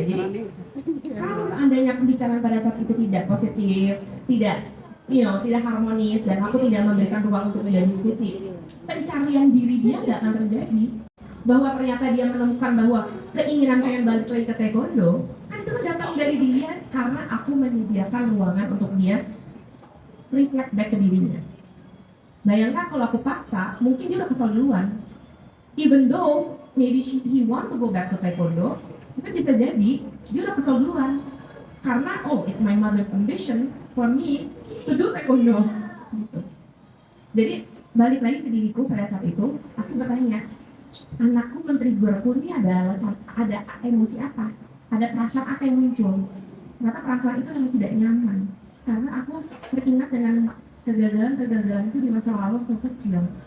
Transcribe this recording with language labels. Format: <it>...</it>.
<id>Jadi kalau seandainya pembicaraan pada saat itu tidak positif, tidak harmonis, dan aku tidak memberikan ruang untuk dia diskusi, pencarian diri dia nggak akan terjadi. Bahwa ternyata dia menemukan bahwa keinginan pengen balik lagi ke taekwondo, kan itu kan datang dari dia karena aku menyediakan ruangan untuk dia</id> <en>reflect back</en> <id>ke dirinya. Bayangkan kalau aku paksa, mungkin dia udah kesal duluan.</id> <en>Even though maybe he want to go back to taekwondo,</en> <id>tapi bisa jadi dia udah kesal duluan. Karena</id> <en>it's my mother's ambition for me to do taekwondo.</en> <id>Gitu. Jadi balik lagi ke diriku pada saat itu, aku bertanya, anakku men-triggerku ini ada alasan, ada emosi apa? Ada perasaan apa yang muncul? Ternyata perasaan itu yang tidak nyaman. Karena aku teringat dengan kegagalan itu di masa lalu waktu kecil.</id>